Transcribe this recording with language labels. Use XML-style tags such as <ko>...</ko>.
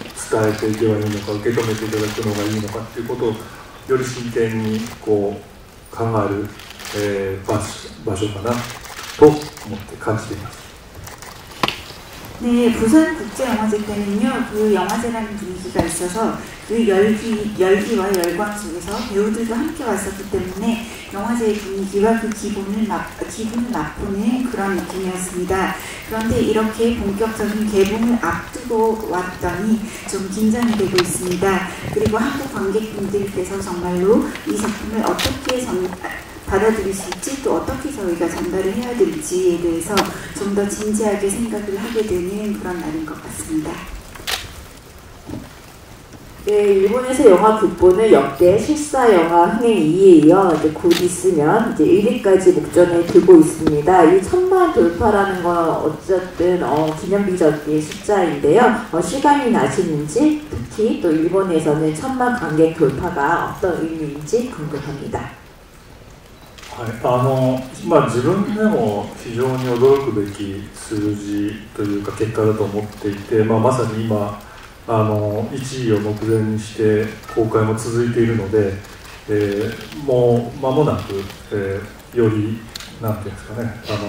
<ja>伝えていけばいいのか、受け止めていただくのがいいのかということをより真剣にこう考える、場所かなと思って感じています。</ja> <ko>네, 부산 국제영화제 때는요, 그 영화제라는 분위기가 있어서 그 열기와 열광 속에서 배우들도 함께 왔었기 때문에 영화제의 분위기와 그 기분을 맛보는 그런 느낌이었습니다. 그런데 이렇게 본격적인 개봉을 앞두고 왔더니 좀 긴장이 되고 있습니다. 그리고 한국 관객분들께서 정말로 이 작품을 어떻게 받아들이실지 또 어떻게 저희가 전달을 해야 될지에 대해서 좀 더 진지하게 생각을 하게 되는 그런 날인 것 같습니다. 네, 일본에서 영화 극본을 역대 실사 영화 흥행 2위에 이어 이제 곧 있으면 이제 1위까지 목전에 두고 있습니다. 이 1000만 돌파라는 건 어쨌든 기념비적인 숫자인데요. 시감이 나시는지, 특히 또 일본에서는 1000만 관객 돌파가 어떤 의미인지 궁금합니다.</ko> <ja>はい、自分でも非常に驚くべき数字というか結果だと思っていて、まさに今1位を目前にして公開も続いているので、もう間もなく、よりなんていうんですかね、</ja>